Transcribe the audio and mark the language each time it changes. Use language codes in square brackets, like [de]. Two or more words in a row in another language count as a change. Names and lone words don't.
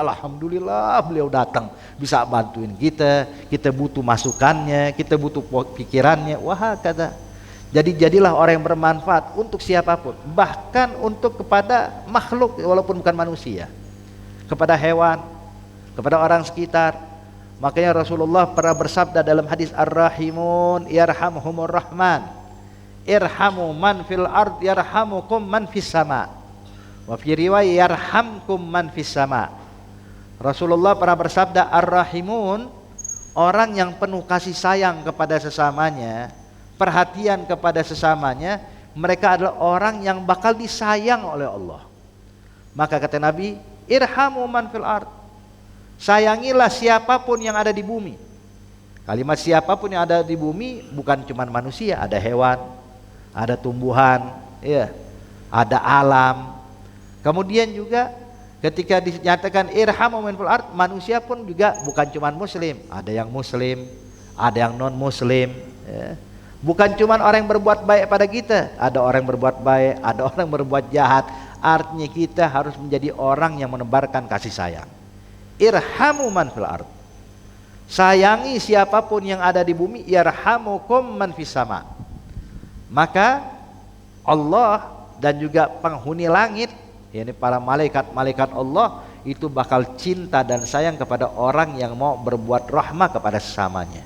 [id] Alhamdulillah beliau datang, bisa bantuin kita butuh masukannya, kita butuh pikirannya. Wah kata. Jadi jadilah orang yang bermanfaat untuk siapapun, bahkan untuk kepada makhluk walaupun bukan manusia, kepada hewan, kepada orang sekitar. Makanya Rasulullah pernah bersabda dalam hadis [ar] الراحمون يرحمهم الرحمن، ارحموا من في الأرض يرحمكم من في السماء. وفي رواية يرحمكم من في السماء. [id] Rasulullah pernah bersabda, ar-rahimun, orang yang penuh kasih sayang kepada sesamanya, perhatian kepada sesamanya, mereka adalah orang yang bakal disayang oleh Allah. Maka kata Nabi, [ar] ارحموا من في الأرض, [id] sayangilah siapapun yang ada di bumi. Kalimat siapapun yang ada di bumi bukan cuma manusia, ada hewan, ada tumbuhan, ya, ada alam. Kemudian juga ketika dinyatakan [ar] ارحموا من في الأرض, [id] manusia pun juga bukan cuma muslim, ada yang muslim, ada yang non muslim, ya. Bukan cuma orang yang berbuat baik pada kita, ada orang yang berbuat baik, ada orang yang berbuat jahat. Artinya kita harus menjadi orang yang menebarkan kasih sayang. [ar] ارحموا من في الأرض, [id] sayangi siapapun yang ada di bumi, [ar] يرحمكم من في السماء. [id] Maka Allah dan juga penghuni langit, yakni para malaikat Allah, itu bakal cinta dan sayang kepada orang yang mau berbuat rahmah kepada sesamanya.